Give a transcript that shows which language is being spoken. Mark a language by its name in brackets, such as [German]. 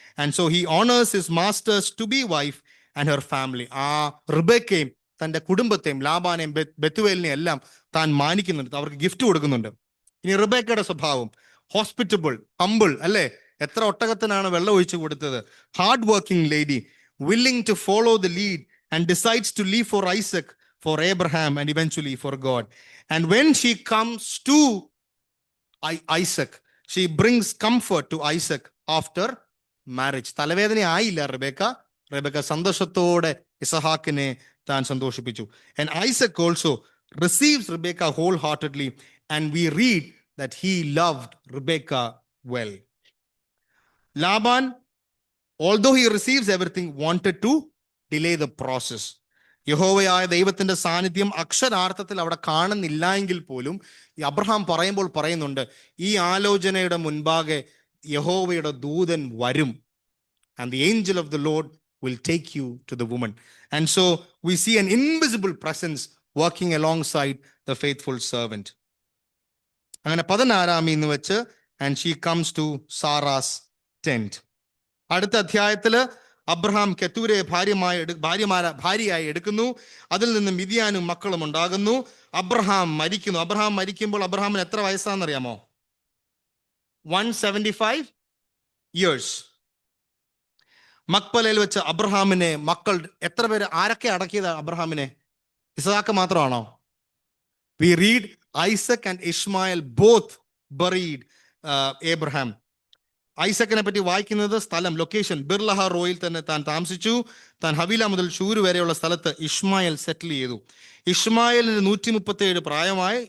[English] And so he honours his masters to be wife and her family. [Malayalam] ആ റിബേക്കയും തന്റെ കുടുംബത്തെയും ലാബാനെയും ബെത്തുവേലിനെയും എല്ലാം താൻ മാനിക്കുന്നുണ്ട്, അവർക്ക് ഗിഫ്റ്റ് കൊടുക്കുന്നുണ്ട്. ഇനി റിബേക്കയുടെ സ്വഭാവം ഹോസ്പിറ്റബിൾ, ഹംബിൾ അല്ലേ? എത്ര ഒട്ടകത്തിനാണ് വെള്ളം ഒഴിച്ചു കൊടുത്തത്. [English] Hard working lady, willing to follow the lead and decides to leave for Isaac, for Abraham, and eventually for God. And when she comes to Isaac, she brings comfort to Isaac after marriage. [Malayalam] തലവേദന ആയില്ല റെബക്ക സന്തോഷത്തോടെ ഇസഹാക്കിനെ താൻ സന്തോഷിപ്പിച്ചു. [English] And Isaac also receives Rebekah wholeheartedly and we read that he loved Rebekah well. Laban, although he receives everything, wanted to delay the process. [Malayalam] യഹോവയായ ദൈവത്തിന്റെ സാന്നിധ്യം അക്ഷരാർത്ഥത്തിൽ അവിടെ കാണുന്നില്ല എങ്കിൽ പോലും ഈ അബ്രഹാം പറയുമ്പോൾ പറയുന്നുണ്ട്, ഈ ആലോചനയുടെ മുൻപാകെ യഹോവയുടെ ദൂതൻ വരും. [English] And the angel of the Lord will take you to the woman. And so we see an invisible presence working alongside the faithful servant. [Malayalam] അങ്ങനെ 16 വെച്ച് [English] And she comes to Sarah's tent. [Malayalam] അടുത്ത അധ്യായത്തില് അബ്രഹാം കെത്തൂരയെ ഭാര്യയായി എടുക്കുന്നു. അതിൽ നിന്ന് മിദ്യാനും മക്കളും ഉണ്ടാകുന്നു. Abraham മരിക്കുന്നു. അബ്രഹാം മരിക്കുമ്പോൾ അബ്രഹാമിന് എത്ര വയസ്സാണെന്നറിയാമോ? 175 years. മക്പലയിൽ വെച്ച് അബ്രഹാമിനെ മക്കൾ എത്ര പേര്, ആരൊക്കെ അടക്കിയത് അബ്രഹാമിനെ? ഇസ്ഹാക്ക് മാത്രമാണോ? [English] We read Isaac and Ishmael both buried Abraham. [Malayalam] ഐസക്കിനെ പറ്റി വായിക്കുന്നത് സ്ഥലം, ലൊക്കേഷൻ ബിർലഹ റോയിൽ തന്നെ താൻ താമസിച്ചു. താൻ ഹവീല മുതൽ ഷൂര് വരെയുള്ള സ്ഥലത്ത് ഇഷ്മായേൽ സെറ്റിൽ ചെയ്തു. ഇഷ്മായേലിന് 137 പ്രായമായി.